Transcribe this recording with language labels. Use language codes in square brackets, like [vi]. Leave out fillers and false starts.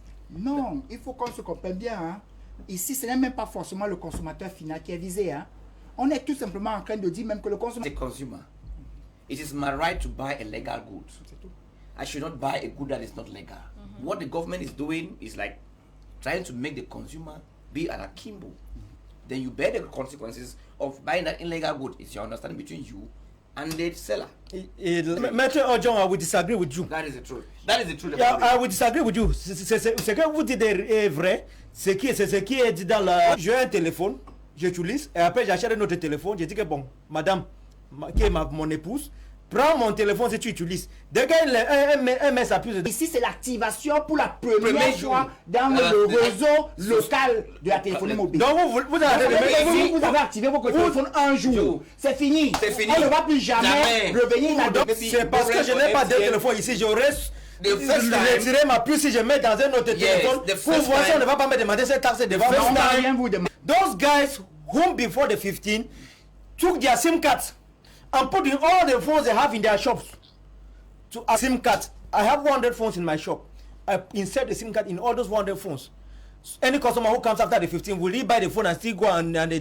[fr] Non, il faut qu'on se comprenne bien. Hein. Ici, ce n'est même pas forcément le consommateur final qui est visé. Hein. On est tout simplement en train de dire même que le consommateur... [en] As a consumer, it is my right to buy a legal good. I should not buy a good that is not legal. What the government is doing is like trying to make the consumer be an akimbo. Then you bear the consequences of buying that illegal good. It's your understanding between you and the seller. Maître Ojon, I will disagree with you. That is the truth. That is the truth. Yeah, I will disagree with you. [fr] Ce que vous dites est vrai. C'est ce qui est dit dans la... J'ai un téléphone, j'utilise, et après j'achète un autre téléphone, je dis que bon, madame, qui est mon épouse, prends mon téléphone si tu utilises. Dès qu'un met sa puce... Ici, c'est l'activation pour la première fois dans le réseau local de la téléphonie mobile. Donc vous avez activé votre téléphone un jour. C'est fini. On ne va plus jamais revenir là-dedans. C'est parce que je n'ai pas de téléphone ici. J'aurais retiré ma puce si je mets dans un autre téléphone. Pour voir si on ne va pas me demander cette taxe devant moi. On va rien vous demander. [en] Those guys whom before the 15 took their SIM cards and put in all the phones they have in their shops to a SIM card. I have 100 phones in my shop. I insert the SIM card in all those 100 phones. Any customer who comes after the 15, will he buy the phone and still go and they